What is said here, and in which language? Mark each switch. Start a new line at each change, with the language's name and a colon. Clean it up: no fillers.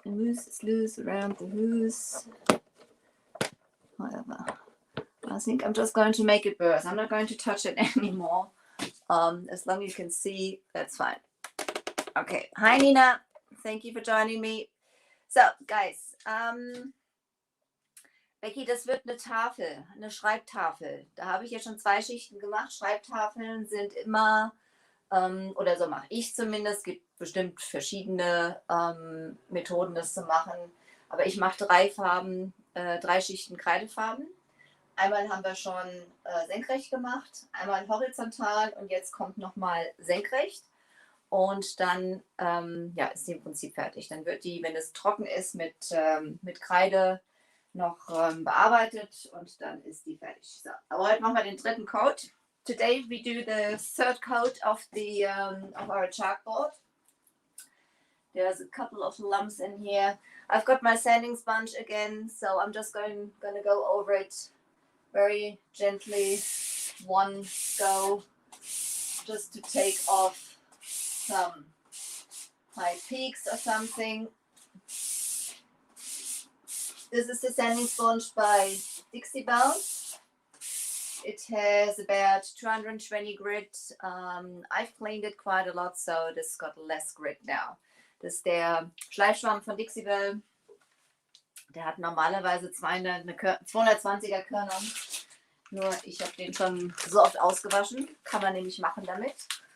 English: The mousse is loose around the hoose. Whatever. I think I'm just going to make it burst. I'm not going to touch it anymore. As long as you can see, that's fine. Okay. Hi, Nina. Thank you for joining me.
German: So, guys, Becky, das wird eine Tafel, eine Schreibtafel. Da habe ich ja schon 2 Schichten gemacht. Schreibtafeln sind immer, oder so mache ich zumindest, es gibt bestimmt verschiedene Methoden, das zu machen. Aber ich mache 3 Farben, 3 Schichten Kreidefarben. Einmal haben wir schon senkrecht gemacht, einmal horizontal und jetzt kommt nochmal senkrecht. Und dann ist sie im Prinzip fertig. Dann wird die, wenn es trocken ist, mit Kreide noch bearbeitet und dann ist die fertig. So, aber heute machen wir den 3.
English: Coat. Today we do the 3rd coat of our chalkboard. There's a couple of lumps in here. I've got my sanding sponge again, so I'm just gonna go over it very gently. One go, just to take off some high peaks or something. This is the sanding sponge by Decoupage. It has about 220 grit. I've cleaned it quite a lot, so this got less grit now.
German: Das ist der Schleifschwamm von Decoupage. Der hat normalerweise 220er Körner. Nur ich habe den schon so oft ausgewaschen. Kann man nämlich machen damit.